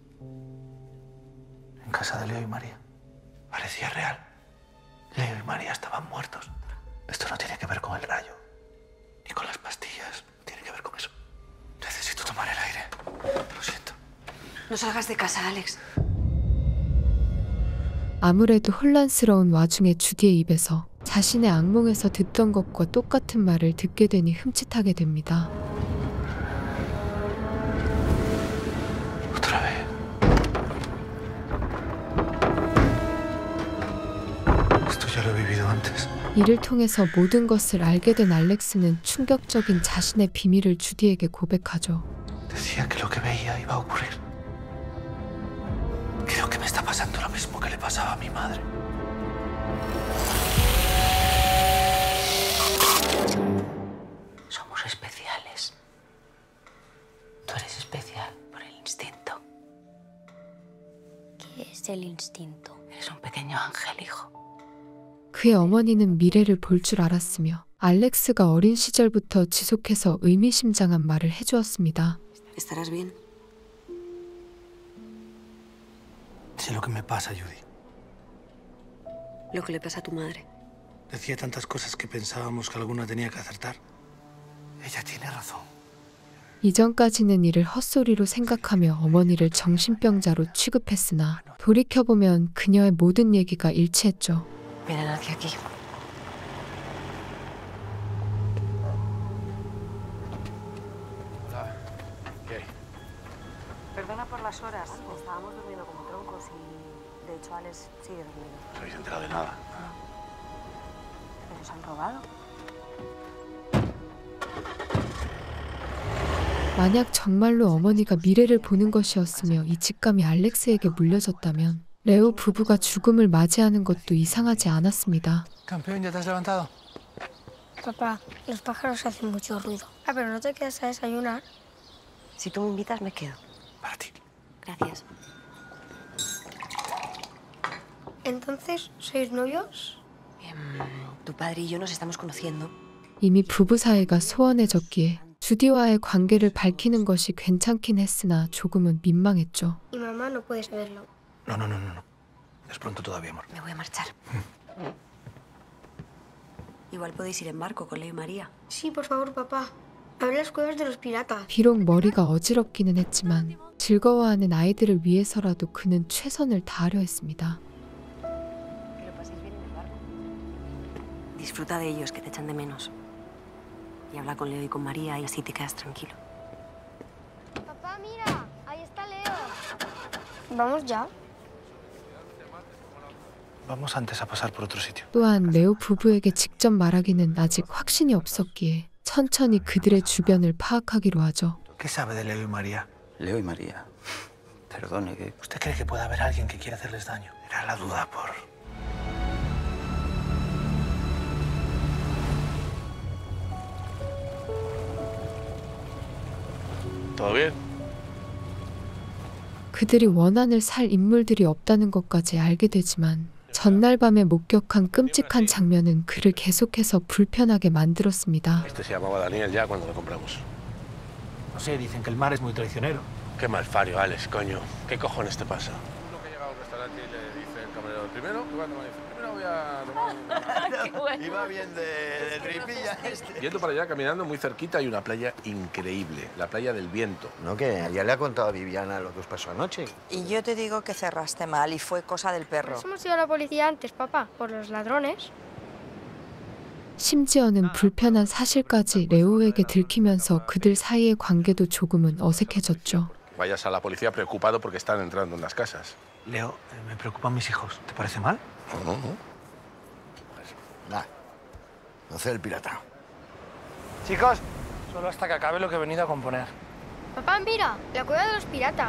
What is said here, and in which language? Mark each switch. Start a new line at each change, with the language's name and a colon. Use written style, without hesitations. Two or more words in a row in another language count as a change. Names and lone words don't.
Spanish: En casa de Leo y María. Parecía real. Leo y María estaban muertos. Esto no tiene que ver con el rayo. Ni con las pastillas. No tiene que ver con eso. Necesito tomar el aire. Lo siento. No salgas de casa, Alex.
Korean: 아무래도 혼란스러운 와중에 주디의 입에서 자신의 악몽에서 듣던 것과 똑같은 말을 듣게 되니 흠칫하게 됩니다.
Spanish: Otra vez. Esto ya lo he vivido antes.
Korean: 이를 통해서 모든 것을 알게 된 알렉스는 충격적인 자신의 비밀을 주디에게 고백하죠.
Spanish: Decía que lo que veía iba a ocurrir. Creo que me está pasando lo mismo que le pasaba a mi madre. Somos especiales. Tú eres especial por el instinto. ¿Qué es el instinto? Eres un pequeño ángel, hijo.
Korean: 그의 어머니는 미래를 볼 줄 알았으며 알렉스가 어린 시절부터 지속해서 의미심장한 말을 해주었습니다.
Spanish: ¿Estarás bien? Sé lo que me pasa, Judy. Lo que le pasa a tu madre. Decía tantas cosas que pensábamos que alguna tenía que acertar. Ella tiene razón.
Korean: 이전까지는 이를 헛소리로 생각하며 어머니를 정신병자로 취급했으나 돌이켜보면 그녀의 모든 얘기가 일치했죠.
Spanish: Miren hacia aquí. Hola. ¿Qué hay? Perdona por las horas. Estábamos durmiendo como troncos y, de hecho, Alex sigue durmiendo. ¿No habéis enterado de nada? ¿Pero se han robado?
Korean: 만약 정말로 어머니가 미래를 보는 것이었으며 이 직감이 알렉스에게 물려졌다면 레오 부부가 죽음을 맞이하는 것도 이상하지 않았습니다.
Spanish: Campeón, ¿ya te has levantado? Papá, los pájaros hacen mucho ruido. Ah, pero no te quedas a desayunar. Si tú me invitas, me quedo. Para ti. Gracias. Entonces, ¿sois novios? Tu padre y yo nos estamos conociendo.
Korean: 이미 부부 사이가 소원해졌기에 주디와의 관계를 밝히는 것이 괜찮긴 했으나 조금은 민망했죠.
Spanish: Y mamá no puede saberlo. No, no, no, no, no. Es pronto todavía, amor. Me voy a marchar. Igual podéis ir en barco con Leo y María. Sí, por favor, papá. A ver las cuevas de los piratas.
Korean: 비록 머리가 어지럽기는 했지만 즐거워하는 아이들을 위해서라도 그는 최선을 다하려 했습니다.
Spanish: Que lo paséis bien en el barco. Disfruta de ellos, que te echan de menos. Y habla con Leo y con María y así te quedas tranquilo. Papá, mira. Ahí está Leo. ¿Vamos ya? Vamos antes a pasar por otro sitio.
Korean: 또한 레오 부부에게 직접 말하기는 아직 확신이 없었기에 천천히 그들의 주변을 파악하기로 하죠.
Spanish: ¿Qué sabe de Leo y María? Leo y María. Perdone, que... ¿Usted cree que puede haber alguien que quiera hacerles daño? Era la duda por... ¿Todo bien?
Korean: 그들이 원한을 살 인물들이 없다는 것까지 알게 되지만 전날 밤에 목격한 끔찍한 장면은 그를 계속해서 불편하게 만들었습니다.
Spanish: Este se llamaba Daniel ya cuando lo compramos. No sé, dicen que el mar es muy traicionero. Qué malfario, Alex, coño. ¿Qué cojones te pasa? Uno que llega a un restaurante y le dice el camarero, primero, ¿qué va a tomar? Dice, primero voy a tomar Qué bueno. Iba bien de tripilla este. Yendo para allá, caminando muy cerquita, hay una playa increíble, la playa del Viento. No, que ya le ha contado a Viviana lo que os pasó anoche. Y yo te digo que cerraste mal y fue cosa del perro. Pues hemos ido a la policía antes, papá, por los ladrones.
Korean: 심지어는 불편한 사실까지 레오에게 들키면서 그들 사이의 관계도 조금은 어색해졌죠.
Spanish: Vayas a la policía preocupado porque están entrando en las casas. Leo, me preocupan mis hijos. ¿Te parece mal? No, no. Nah, no sé el pirata. Chicos, solo hasta que acabe lo que he venido a componer. Papá, mira, la cueva de los piratas.